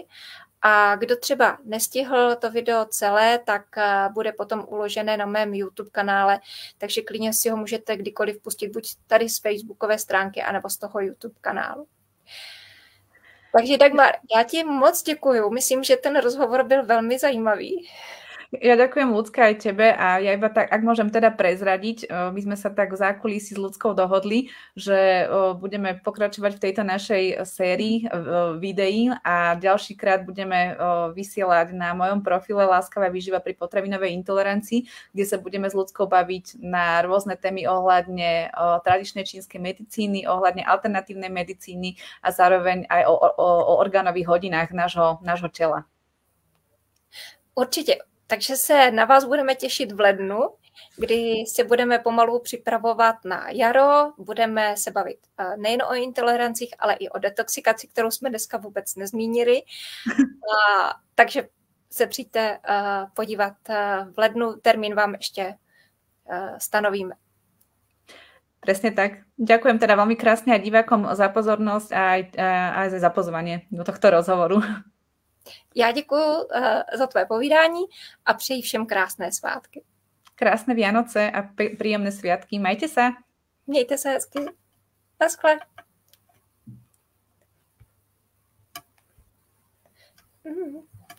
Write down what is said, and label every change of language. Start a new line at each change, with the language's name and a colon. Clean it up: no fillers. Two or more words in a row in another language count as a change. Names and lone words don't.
Czech: A kdo třeba nestihl to video celé, tak bude potom uložené na mém YouTube kanále, takže klidně si ho můžete kdykoliv pustit, buď tady z facebookové stránky, anebo z toho YouTube kanálu. Takže Dagmar, já ti moc děkuju. Myslím, že ten rozhovor byl velmi zajímavý.
Slovak: Ja ďakujem, Ľudská, aj tebe a ja iba tak, ak môžem teda prezradiť, my sme sa tak v zákulisí s Ľudskou dohodli, že budeme pokračovať v tejto našej sérii videí a ďalšíkrát budeme vysielať na mojom profile Láskavá výživa pri potravinovej intolerancii, kde sa budeme s Ľudskou baviť na rôzne témy ohľadne tradičnej čínskej medicíny, ohľadne alternatívnej medicíny a zároveň aj o orgánových hodinách nášho tela.
Czech: Určitě. Takže se na vás budeme těšit v lednu, kdy se budeme pomalu připravovat na jaro, budeme se bavit nejen o intolerancích, ale i o detoxikaci, kterou jsme dneska vůbec nezmínili. Takže se přijďte podívat v lednu, termín vám ještě stanovíme.
Slovak: Presne tak. Ďakujem teda veľmi krásne aj divákom za pozornosť a aj za zapozvanie do tohto rozhovoru.
Czech: Já děkuji za tvé povídání a přeji všem krásné svátky.
Slovak: Krásné Vianoce a príjemné sviatky. Majte sa.
Czech: Mějte se hezky. Naschle. Mm-hmm.